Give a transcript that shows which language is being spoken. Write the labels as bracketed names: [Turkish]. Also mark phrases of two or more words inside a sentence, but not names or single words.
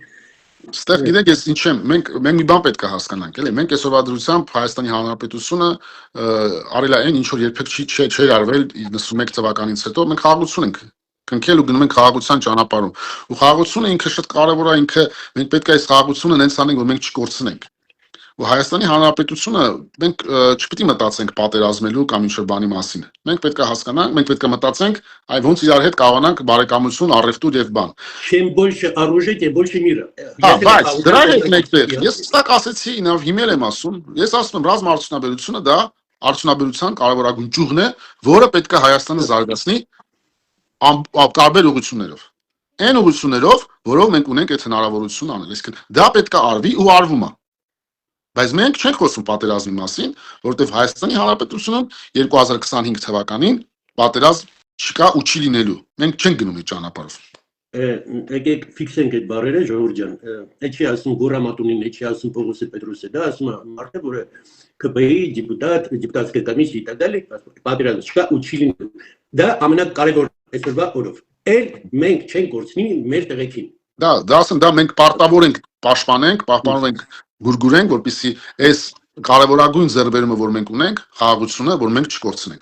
[Armenian] Ստեղ գիտեք ես ինչ եմ, մենք մի բան պետք է հասկանանք, էլի, մենք այսօրվա դրությամբ Հայաստանի Հանրապետությունը արել է այն ինչ որ երբեք չէր արվել 91 թվականից հետո, մենք խաղաղություն ենք կնքել ու գնում ենք խաղաղության ճանապարհում։ Ու խաղաղությունը ինքը շատ կարևոր է, ինքը մենք պետք է այս խաղաղությունը նենց անենք, որ մենք չկորցնենք։ Ու Հայաստանի Հանրապետությունը մենք չպիտի մտածենք պատերազմելու կամ ինչ-որ բանի մասին։ Մենք պետք է հասկանանք, մենք պետք է մտածենք, այ ոնց իրար հետ կարողանանք բարեկամություն, առևտուր եւ բան։ [Russian] Чем больше оружия, тем больше мира։ [Armenian] Հա, բայց դրա հետ մեկտեղ ես հստակ ասեցի, ինավ հիմել եմ ասում, ես ասում եմ ռազմաարդյունաբերությունը դա արդյունաբերության կարևորագույն ճյուղն է, որը պետք է Հայաստանը զարգացնի տարբեր ուղղություններով։ Այն ուղղություններով, որով մենք ունենք այդ հնարավորությունն անել, այսինքն դա պետք է արվի ու արվում է։ Բայց մենք չենք խոսում պատերազմի մասին, որովհետև Հայաստանի Հանրապետությունում 2025 թվականին պատերազմ չկա ու չի լինելու։ Մենք չենք գնում այդ ճանապարհով։ Եկեք ֆիքսենք այդ բառերը, Ժողովուրդ ջան։ Այդ չի ասում Գորամատունին, այդ չի ասում Պողոս Պետրոսը, դա ասում է մարդը, որը ԿՊ-ի դեպուտատ, [Russian] դեպուտատская комиссия и так далее, [Armenian] պատերազմ չկա ու չի լինելու։ Դա ամենակարևորն է այսօրվա օրով։ Էլ մենք չենք կորցնի մեր տեղեքին։ Դա ասեմ, դա մենք պարտավոր ենք պաշտպանենք, պահպանենք, գուրգուրենք, որպեսզի այս կարևորագույն ձեռբերումը, որ մենք ունենք, խաղաղությունը, որ մենք չկորցնենք։